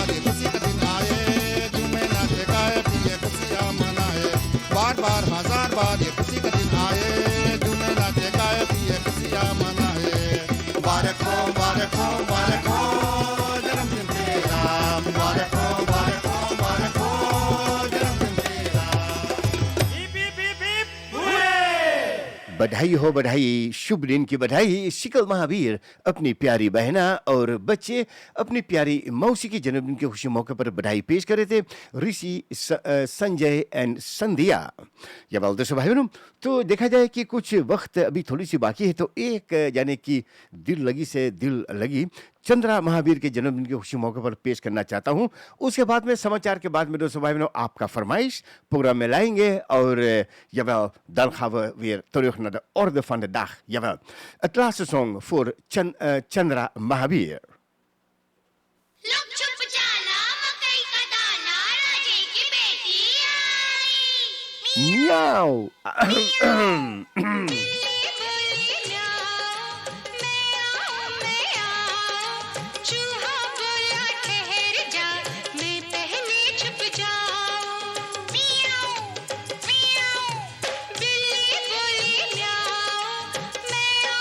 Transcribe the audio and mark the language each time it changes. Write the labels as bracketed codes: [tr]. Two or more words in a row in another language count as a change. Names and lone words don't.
[hi] ये खुशी का दिन आए झूमे नाचे गाए पिए खुशियाँ मनाए बार बार हजार बार ये खुशी का दिन आए झूमे नाचे गाए पिए खुशियाँ मनाए मुबारक हो मुबारक हो मुबारक हो जन्मदिन तेरा मुबारक हो मुबारक हो मुबारक हो जन्मदिन तेरा [en] hip hip hip hip hurray [hi] बधाई हो बधाई शुभ दिन की बधाई शिकल महावीर अपनी प्यारी बहना और बच्चे अपनी प्यारी मौसी की जन्मदिन के खुशी मौके पर बधाई पेश कर रहे थे ऋषि संजय एंड संध्या या वाल दोस्तों भाई बहनों तो देखा जाए कि कुछ वक्त अभी थोड़ी सी बाकी है तो एक यानी कि दिल लगी से दिल लगी चंद्रा महावीर के जन्मदिन की खुशी मौके पर पेश करना चाहता हूं उसके बाद में समाचार के बाद में दोस्तों भाई बहनों आपका फरमाइश प्रोग्राम में लाएंगे और [nl] jawel dan gaan we weer terug naar de orde van de dag jawel het laatste song voor Chandra Mahavir [hi] लोग छुप जाला मकई का दाना राजे की बेटी आई miauw चूहा बोला ठहर जा मैं पहले छुप जाऊं मियाओ मियाओ बिल्ली बोली म्याओ मैं